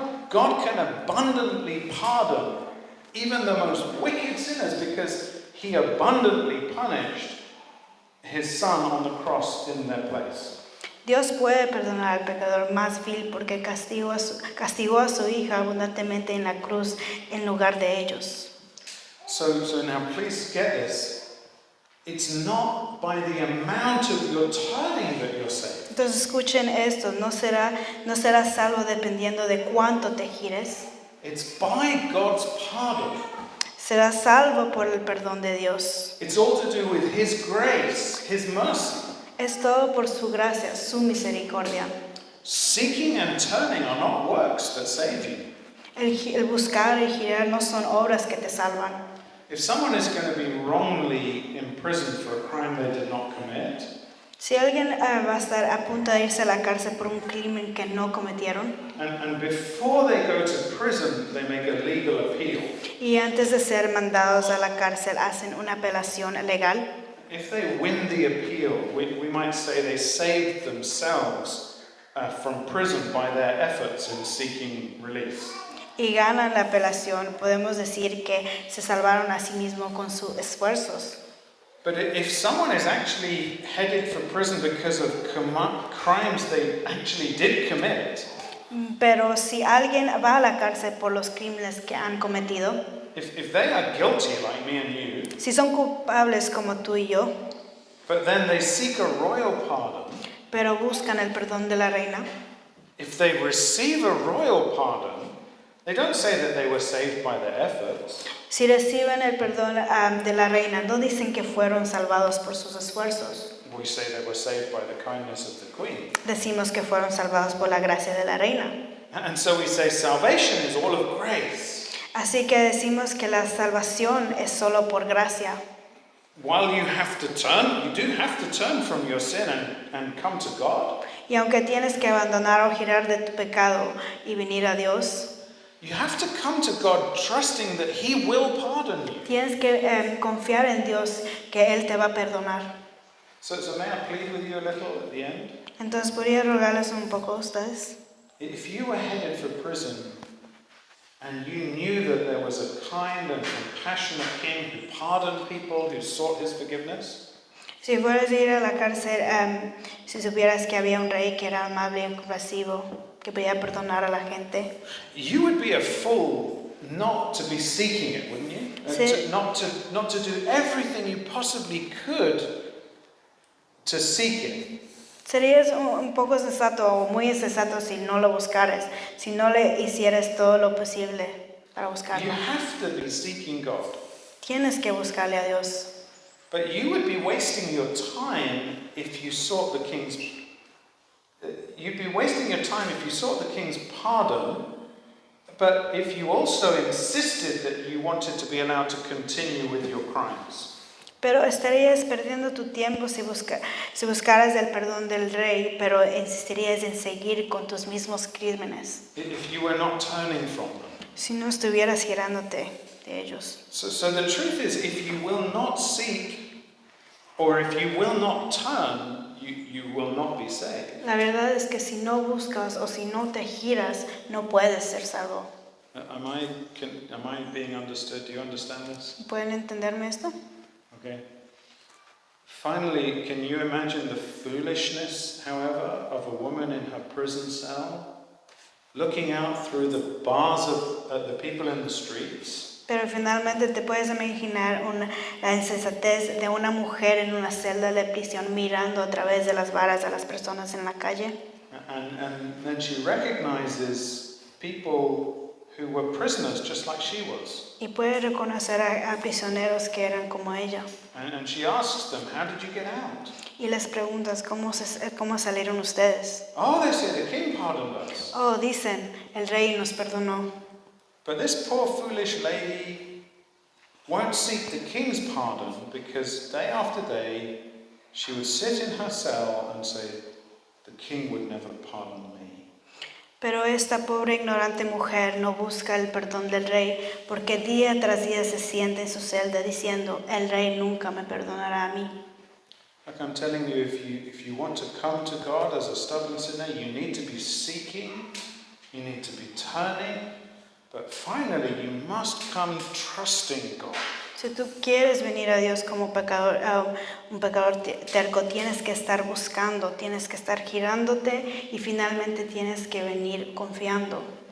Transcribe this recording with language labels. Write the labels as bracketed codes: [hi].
[en] God can abundantly pardon even the most wicked sinners because he abundantly punished his son on the cross in their place. [es] Dios puede perdonar al pecador más vil porque castigó a su hija abundantemente en la cruz en lugar de ellos. [en] So now please get this. It's not by the amount of your turning that you're saved. [es] Entonces escuchen esto, no serás salvo dependiendo de cuánto te gires. [en] It's by God's pardon. [es] Serás salvo por el perdón de Dios. [en] It's all to do with his grace, his mercy. [es] Es todo por su gracia, su misericordia. [en] Seeking and turning are not works that save you. [es] El buscar y girar no son obras que te salvan. [en] If someone is going to be wrongly imprisoned for a crime they did not commit, [es] Si alguien va a estar a punto de irse a la cárcel por un crimen que no cometieron, [en] and before they go to prison, they make a legal appeal. [es] y antes de ser mandados a la cárcel hacen una apelación legal, [en] If they win the appeal, we might say they saved themselves from prison by their efforts in seeking release. [es] y ganan la apelación, podemos decir que se salvaron a sí mismos con sus esfuerzos. [en] But if someone is actually headed for prison because of crimes they actually did commit, [es] Pero si alguien va a la cárcel por los crímenes que han cometido, [en] if they are guilty like me and you, [es] si son culpables como tú y yo, [en] but then they seek a royal pardon, [es] pero buscan el perdón de la reina, [en] if they receive a royal pardon, they don't say that they were saved by their efforts. [es] si reciben el perdón de la reina, no dicen que fueron salvados por sus esfuerzos. [en] we say they were saved by the kindness of the Queen. [es] Decimos que fueron salvados por la gracia de la reina. [en] And so we say salvation is all of grace. [es] Así que decimos que la salvación es solo por gracia. [en] While you have to turn, you do have to turn from your sin and come to God. [es] Y aunque tienes que abandonar o girar de tu pecado y venir a Dios, [en] You have to come to God trusting that He will pardon you. [es] tienes que confiar en Dios que Él te va a perdonar. [en] So may I plead with you a little at the end? [es] Entonces, ¿podría rogarles un poco a ustedes? [en] If you were headed for prison and you knew that there was a kind and compassionate King who pardoned people, who sought His forgiveness, [es] Si fueras a ir a la cárcel, si supieras que había un rey que era amable y compasivo, que podía perdonar a la gente, [en] you would be a fool not to be seeking it, wouldn't you? [es] Sí. [en] Not to do everything you possibly could to seek it. [es] serías un poco sensato o muy insensato si no lo buscaras, si no le hicieras todo lo posible para [en] You [es] buscarlo. [en] have to be seeking God. [es] Tienes que buscarle a Dios. [en] But you would be wasting your time if you sought the king's. You'd be wasting your time if you sought the king's pardon, but if you also insisted that you wanted to be allowed to continue with your crimes. [es] Pero estarías perdiendo tu tiempo si buscaras el perdón del rey, pero insistirías en seguir con tus mismos crímenes, [en] If you were not turning from them. [es] si no estuvieras girándote de ellos. [en] So the truth is, if you will not seek, or if you will not turn, you will not be saved. [es] La verdad es que si no buscas o si no te giras, no puedes ser salvo. [en] Am I being understood? Do you understand this? [es] ¿Pueden entenderme esto? [en] Okay. Finally, can you imagine the foolishness, however, of a woman in her prison cell, looking out through the bars of the people in the streets? [es] Pero finalmente te puedes imaginar la insensatez de una mujer en una celda de prisión mirando a través de las varas a las personas en la calle. [en] And then she recognizes people who were prisoners just like she was. [es] Y puede reconocer a prisioneros que eran como ella. [en] And she asks them, how did you get out? [es] Y les preguntas, ¿cómo salieron ustedes? [en] Oh, they say the king pardoned us. [es] Oh, dicen, el rey nos perdonó. [en] But this poor foolish lady won't seek the king's pardon because day after day she would sit in her cell and say, the king would never pardon me. [es] Pero esta pobre ignorante mujer no busca el perdón del rey porque día tras día se siente en su celda diciendo, el rey nunca me perdonará a mí. [en] Like I'm telling you, if you want to come to God as a stubborn sinner, you need to be seeking, you need to be turning, but finally you must come trusting God. [es] Si tú quieres venir a Dios como pecador, un pecador terco, tienes que estar buscando, tienes que estar girándote y finalmente tienes que venir confiando.